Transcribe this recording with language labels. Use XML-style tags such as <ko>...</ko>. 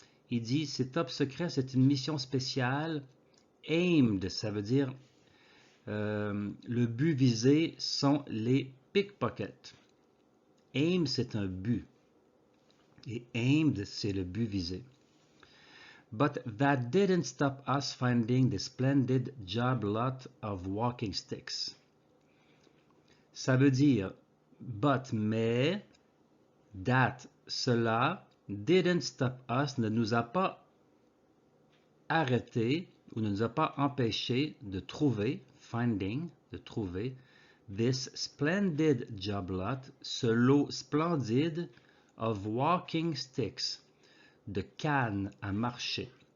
<fr>Il dit, c'est top secret, c'est une mission spéciale. Aimed, ça veut dire le but visé sont les pickpockets. Aim, c'est un but. Et aimed, c'est le but visé.</fr> <en>But that didn't stop us finding the splendid job lot of walking sticks.</en> <fr>Ça veut dire, but, mais, that, cela,</fr> <en>didn't stop us,</en> <fr>ne nous a pas arrêté ou ne nous a pas empêché de trouver, finding, de trouver,</fr> <en>this splendid job lot,</en> <fr>ce lot splendide</fr> <en>of walking sticks,</en> <fr>de cannes à marcher.</fr>